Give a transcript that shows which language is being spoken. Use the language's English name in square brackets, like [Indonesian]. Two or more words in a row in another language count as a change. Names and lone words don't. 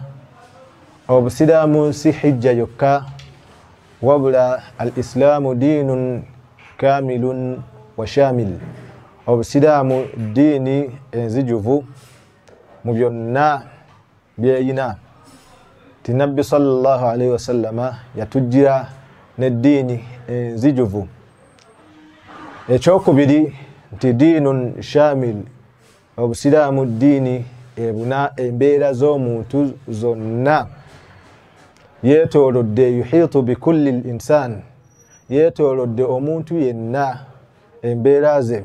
[Ganda] Obusiraamu si hijja yokka, wabula [Arabic] الإسلام دين كامل وشامل. [Ganda] Obusiraamu diini enzijuvu mu byonna byeyina. Ti nabbi [Arabic] صلى الله عليه وسلم [Ganda] yatujjira n'eddiini enzijuvu. Ekyokubiri nti [Arabic] دين شامل, [Ganda] obusiraamu diini ebuna embeera z'omuntu zonna. Yeetoolodde [Arabic] يحيط بكل الإنسان, [Ganda] yeetoolodde omuntu yenna embeera ze.